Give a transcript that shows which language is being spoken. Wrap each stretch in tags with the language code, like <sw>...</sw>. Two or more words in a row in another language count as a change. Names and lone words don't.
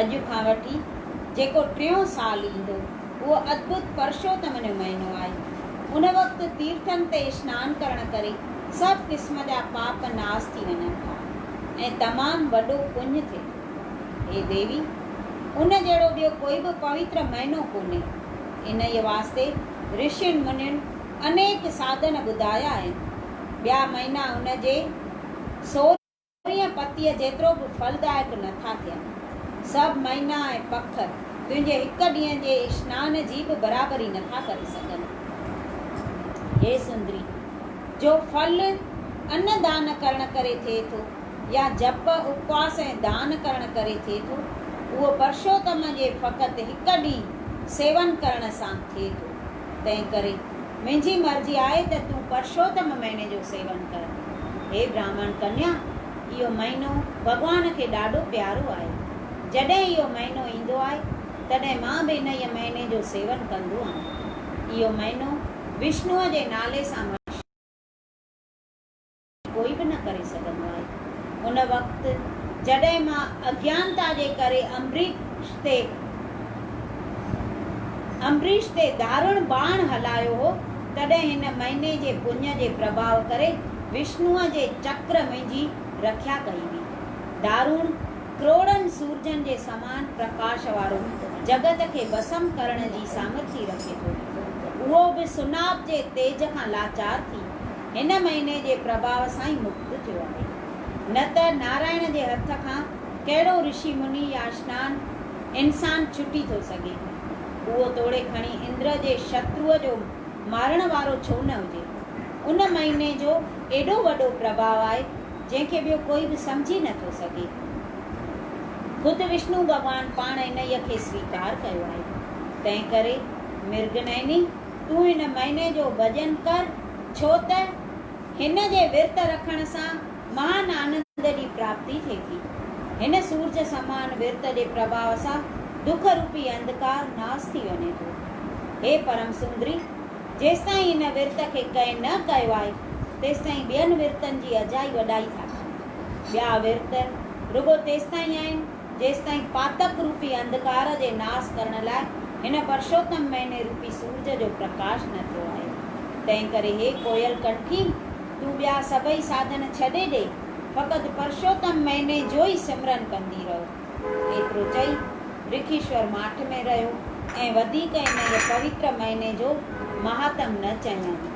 <sd>अॼु खां वठी जेको 3 साल ईंदो उहो अद्भुत परशोत्तम जो महीनो आहे। उन वक़्तु तीर्थनि ते सनानु करण करे सभु क़िस्म जा पाप नाश थी वञनि था ऐं तमामु वॾो पुण्य थिए। हे देवी, उन जहिड़ो ॿियो कोई बि पवित्र महीनो कोन्हे। इन जे वास्ते ऋषियुनि मुनियुनि अनेक साधन ॿुधाया आहिनि। ॿिया महीना उन जे 16 पतीअ जेतिरो बि फलदायक नथा थियनि। सभु महीना ऐं पखर तुंहिंजे हिकु ॾींहं जे सनान जी बि बराबरी नथा करे सघनि। हे सुंदरी, जो फल अन्नदान करण करे थिए थो या जप उपवास ऐं दान करण करे थिए थो, उहो परशोत्तम जे फ़क़ति हिकु ॾींहुं सेवन करण सां थिए थो। तंहिं करे मुंहिंजी मर्ज़ी आहे त तूं परशोत्तम महीने जो सेवन कर। हे ब्राह्मण कन्या, इहो महीनो भॻवान खे ॾाढो प्यारो आहे। जॾहिं इहो महीनो ईंदो आहे तॾहिं मां बि इन महीने जो सेवन कंदो आहियां। इहो महीनो विष्णुअ जे नाले सां कोई बि न करे सघंदो आहे। उन वक़्तु जॾहिं मां अज्ञानता जे करे अम्बरीश ते दारुण बाण हलायो हो, तॾहिं हिन महीने जे पुण्य जे प्रभाव करे विष्णुअ जे चक्र मुंहिंजी रक्षा कई हुई। दारुण करोड़नि सूरजनि जे समान प्रकाश वारो जगत खे भस्म करण जी सामर्थ्य रखे थो। उहो बि सुनाब जे तेज खां लाचार थी हिन महीने जे प्रभाव सां ई मुक्त थियो आहे। न त नारायण जे हथ खां कहिड़ो ऋषि मुनि या स्नान इंसान छुटी थो सघे। उहो तोड़े खणी इंद्र जे शत्रुअ जो मारण वारो छो न हुजे। उन महीने जो एॾो वॾो प्रभाव आहे जंहिंखे ॿियो कोई बि सम्झी नथो सघे। ख़ुदि विष्णु भॻवान पाण इन खे स्वीकार कयो आहे। तंहिं करे मृगनयनी तूं हिन महीने जो भॼन कर, छो त हिन जे विर्त रखण सां महान आनंद जी प्राप्ति थिए थी। हिन सूरज समान विर्त जे प्रभाव सां दुख रूपी अंधकार नाश थी वञे थो। हे परम सुंदरी, जेसिताईं हिन विर्त खे कंहिं न कयो आहे तेसिताईं ॿियनि विर्तनि जी अजाई वॾाई था कनि। ॿिया विर्त रुगो तेसिताईं आहिनि जेसिताईं पातक रूपी अंधकार जे नाश करण लाइ हिन परशोत्तम महीने रूपी सूरज जो प्रकाश न थियो आहे। तंहिं करे हे कोयल कंठी, तूं ॿिया सभई साधन छॾे ॾे, फ़क़ति परशोत्तम महीने जो ई सिमरन कंदी रहो। एतिरो चई ऋखीश्वर माठ में रहियो ऐं वधीक इन जे पवित्र महीने जो महात्म न चयाईं।</sd>